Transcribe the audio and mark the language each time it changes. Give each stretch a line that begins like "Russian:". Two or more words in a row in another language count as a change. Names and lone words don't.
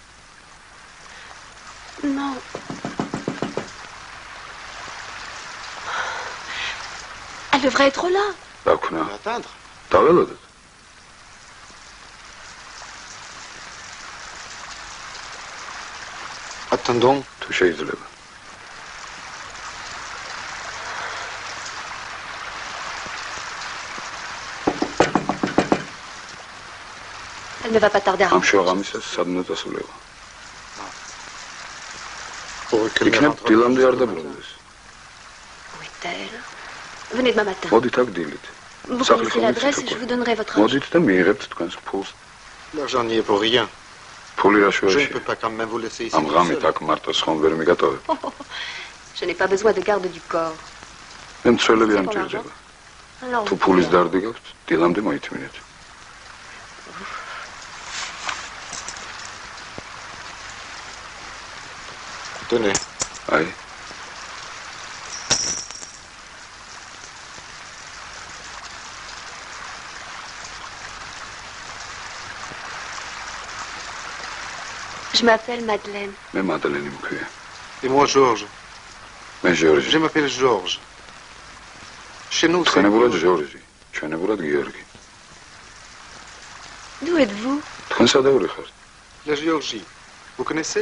French: Non. Elle devrait être là.
Georgian: რა ვქნა? დაველოდოთ.
French: Attendons.
Georgian: თუ შეიძლება.
French: Elle ne va pas tarder à
Georgian: ამ
French: rentrer.
Georgian: შოღამისას სადმე დასულება. იქნებ დილამდე არ დაბრუნდეს.
French: s'appelle? Venez demain matin. Modit ak dilit. Vous connaissez l'adresse et je vous donnerai votre argent.
Georgian: Modit და მიიღებთ თქვენს ფულს.
French: L'argent n'y est pour rien.
Georgian: ფული რა
French: Je ne
Georgian: შუაში?
French: peux pas quand même vous laisser ici.
Georgian: ამ ღამით აქ მარტოს ხომ ვერ მიგატოვებ.
French: Je n'ai pas besoin de garde du corps.
Georgian: მე მცველები არ მჭირდება.
French: Alors,
Georgian: თუ ფულის დარდი გაქვთ, დილამდე მოითმინეთ.
French: Tenez.
Georgian: აი.
French: Je m'appelle Madeleine.
Georgian: მე მადლენი მქვია.
French: Et moi, Georges.
Georgian: მე ჟორჟი.
French: Je m'appelle Georges. Chez nous, c'est...
Georgian: თქვენებურად ჟორჟი, ჩვენებურად გიორგი.
French: D'où êtes-vous?
Georgian: თქვენ სადაური ხართ?
French: La Géorgie. Vous connaissez?